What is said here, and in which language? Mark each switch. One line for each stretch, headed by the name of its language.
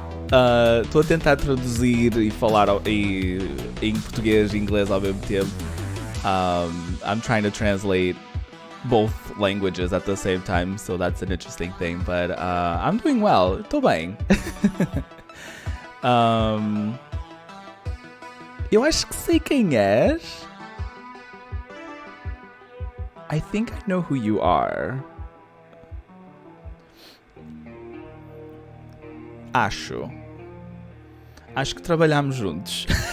Portuguese: Estou a tentar traduzir e falar em português e inglês ao mesmo tempo.
English: I'm trying to translate both languages at the same time, so that's an interesting thing. But I'm doing well.
Portuguese: Estou bem. Eu acho que sei quem és.
English: I think I know who you are.
Portuguese: Acho que trabalhamos juntos.